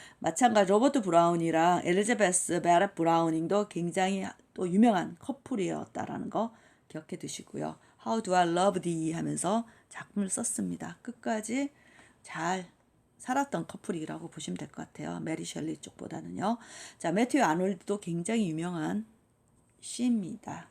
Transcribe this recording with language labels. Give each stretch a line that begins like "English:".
Korean: 마찬가지 로버트 브라운이랑 엘리자베스 베렛 브라우닝도 굉장히 또 유명한 커플이었다라는 거 기억해 두시고요.
English: How do I love thee
Korean: 하면서 작품을 썼습니다. 끝까지 잘 살았던 커플이라고 보시면 될 것 같아요. 메리 셸리 쪽보다는요. 자, 매튜 아놀드도 굉장히 유명한 시입니다.